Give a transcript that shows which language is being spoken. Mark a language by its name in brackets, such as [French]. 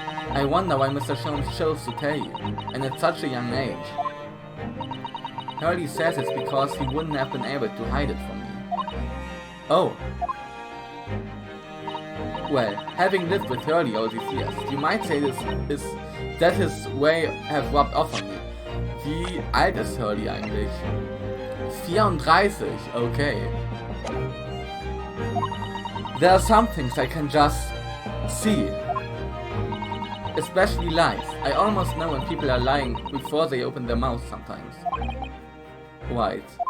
[English] I wonder why Mr. Sholmes chose to tell you, and at such a young age. Hurley says it's because he wouldn't have been able to hide it from me. Oh. Well, having lived with Hurley all these years, you might say this is that his way have rubbed off on me. [German] Wie alt ist Hurley eigentlich? [English] 34, okay. There are some things I can just see. Especially lies. I almost know when people are lying before they open their mouths sometimes. Right.